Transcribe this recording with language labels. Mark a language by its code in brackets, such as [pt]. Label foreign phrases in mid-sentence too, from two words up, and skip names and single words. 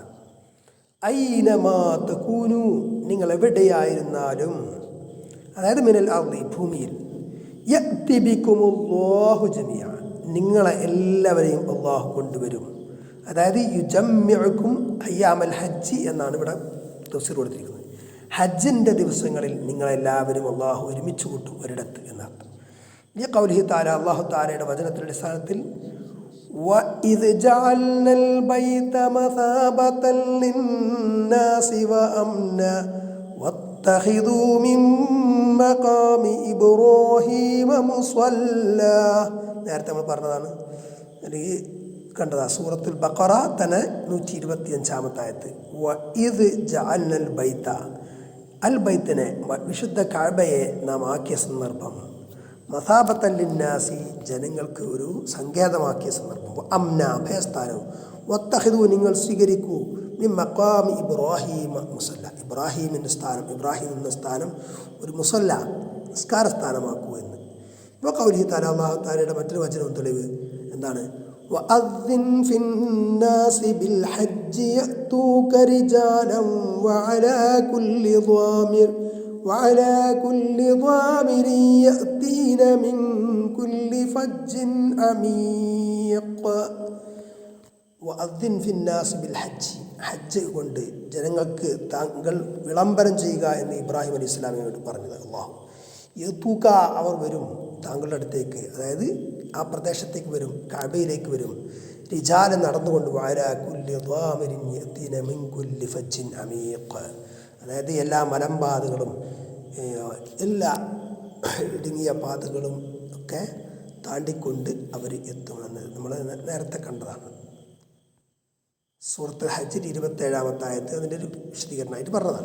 [ar] أينما تكونوا [ml] നിങ്ങൾ എവിടെയായിരുന്നാലും, അതായത് [ar] من الأرض [ml] ഭൂമിയിൽ, [ar] يأت بكم الله جميعا [ml] നിങ്ങളെ എല്ലാവരെയും അല്ലാഹു കൊണ്ടുവരും. അതായത് [ar] يجمعكم أيام الحج [ml] എന്നാണ് ഇവിടെ തഫ്സീർ കൊടുത്തിരിക്കുന്നത്. ഹജ്ജിൻ്റെ ദിവസങ്ങളിൽ നിങ്ങളെല്ലാവരും അല്ലാഹു ഒരുമിച്ച് കൂട്ടും ഒരിടത്ത് എന്നർത്ഥം. ഈ [ar] قوله تعالى, [ml] അല്ലാഹു തആലയുടെ വചനത്തിന്റെ അടിസ്ഥാനത്തിൽ, [ar] وَإِذْ جَعَلْنَا الْبَيْتَ مَثَابَةً لِلنَّاسِ وَأَمْنًا وَاتَّخِذُوا مِن مَّقَامِ إِبْرَاهِيمَ مُصَلًّى. [ml] നേരത്തെ നമ്മൾ പറഞ്ഞതാണ്, അല്ലെങ്കിൽ കണ്ടതാ സൂറത്തുൽ ബഖറ തന്നെ 125-ാമത്തെ ആയത്ത്. [ar] وإذ جعلنا البيت, [ml] അൽ ബൈത്തിനെ വിശുദ്ധ കഅബയെ നാം ആക്കിയ സന്ദർഭം, [ar] مثابة للناس [ml] ജനങ്ങൾക്ക് ഒരു സങ്കേതമാക്കിയ സന്ദർഭം, അംന അഭയസ്ഥാനവും, വത്തഖിദു നിങ്ങൾ സ്വീകരിക്കൂ, [ar] من مقام إبراهيم مصلى [ml] ഇബ്രാഹീമിൻ്റെ സ്ഥാനം, ഇബ്രാഹിം എന്ന സ്ഥാനം ഒരു മുസല്ല നിസ്കാര സ്ഥാനമാക്കൂ എന്ന്. ഇപ്പോൾ [ar] قوله تعالى, [ml] അല്ലാഹു തആലയുടെ മറ്റൊരു വചനവും തെളിവ് എന്താണ്? [ar] وأذن في الناس بالحج يأتوك رجالا وعلى كل ضامر يأتين من كل فج عميق. وأذن في الناس بالحج, [ml] ഹജ്ജ് കൊണ്ട് ജനങ്ങൾക്ക് താങ്കൾ വിളംബരം ചെയ്യുക എന്ന് ഇബ്രാഹിം അലൈഹി ഇസ്ലാമിനോട് പറഞ്ഞത് അല്ലാഹു. യതൂക അവർ വരും താങ്കളുടെ അടുത്തേക്ക്, അതായത് ആ പ്രദേശത്തേക്ക് വരും, കഅബയിലേക്ക് വരും. [ar] റിജാലൻ നടന്നുകൊണ്ട്, وعلى كل ضامرin يأتين من كل فج عميق, [ml] അതായത് എല്ലാ മലമ്പാതകളും എല്ലാ ഇടുങ്ങിയ പാതകളും ഒക്കെ താണ്ടിക്കൊണ്ട് അവർ എത്തുമെന്ന് നമ്മൾ നേരത്തെ കണ്ടതാണ്. സൂറത്തുൽ ഹജ്ജിൽ 27-ാമത്തെ ആയത്ത് അതിൻ്റെ ഒരു വിശദീകരണമായിട്ട് പറഞ്ഞതാണ്.